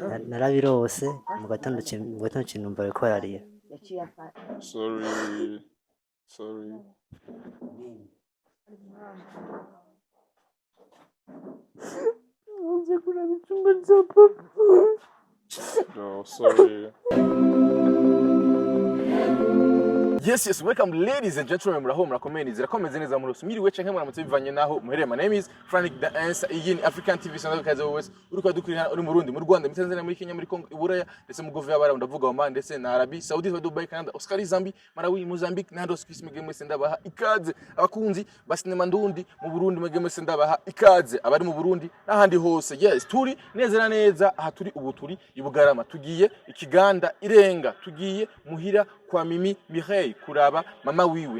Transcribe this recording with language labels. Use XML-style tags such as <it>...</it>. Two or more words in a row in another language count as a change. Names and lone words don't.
<rn>narabirose mu gatondo cinumva bariko bararira</rn> <en>sorry</en> <rn>Uje kuraba icyumba cya papa.</rn> <en>No, sorry. Yes, welcome ladies and gentlemen,</en> <rn>murakomeye zirakomeze neza muri usumiriwe canke muramutse bivanye naho muhereye.</rn> <en>My name is Frank the Answer.</en> <rn>Iyi ni African TV Channel kaze wese uriko dukurira uri mu Burundi, mu Rwanda, muri Tanzania, muri Kenya, muri Congo, Iburaya ndetse mu Gove y'abara ndavuga Oman ndetse na Arabie Saoudite, Dubai, Canada, Oscar, Zambia, Malawi, Mozambique n'ahandi hose kwisi mwege mwese ndabaha ikaze. Abakunzi ba sinema ndundi mu Burundi mwege mwese ndabaha ikaze. Abari mu Burundi n'ahandi hose. Yes, turi neza neza aha turi ubu turi i Bugarama, tugiye ikiganda irenga, tugiye muhira kwa Mimi Mireille kuraba mama wiwe.</rn>